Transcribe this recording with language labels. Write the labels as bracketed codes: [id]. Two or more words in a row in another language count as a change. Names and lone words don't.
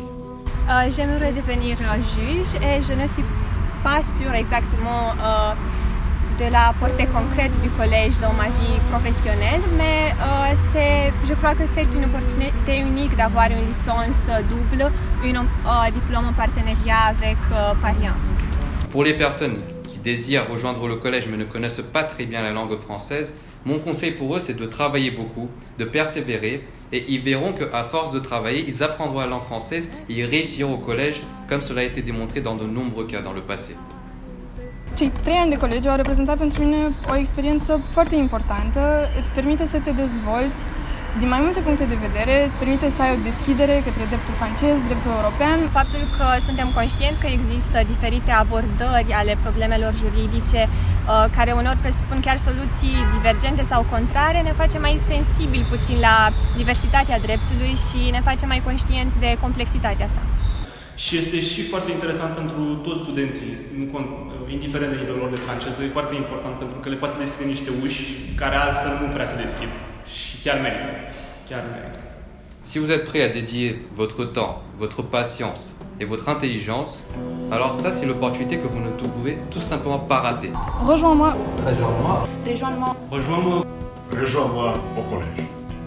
[fr] J'aimerais devenir juge et je ne suis pas sûre exactement de la portée concrète du collège dans ma vie professionnelle, mais je crois que c'est une opportunité unique d'avoir une licence double, un diplôme en partenariat avec Paris 1. Pour les personnes qui désirent rejoindre le collège mais ne connaissent pas très bien la langue française, mon conseil pour eux, c'est de travailler beaucoup, de persévérer, et ils verront qu'à force de travailler, ils apprendront la langue française et ils réussiront au collège, comme cela a été démontré dans de nombreux cas dans le passé. [ro] Cei 3 ani de colegiu au reprezentat pentru mine o experiență foarte importantă, îți permite să te dezvolți din mai multe puncte de vedere, îți permite să ai o deschidere către dreptul francez, dreptul european. Faptul că suntem conștienți că există diferite abordări ale problemelor juridice care uneori presupun chiar soluții divergente sau contrare, ne face mai sensibili puțin la diversitatea dreptului și ne face mai conștienți de complexitatea sa. Și este și foarte interesant pentru toți studenții, indiferent de nivelul lor de franceză, e foarte important pentru că le poate deschide niște uși care altfel nu prea se deschid. Și chiar merită. [fr] Si vous êtes prêt à dédier votre temps, votre patience et votre intelligence, alors ça c'est l'opportunité que vous ne pouvez tout simplement pas rater. Rejoins-moi. Rejoins-moi. Rejoins-moi. Rejoins-moi. Rejoins-moi au collège.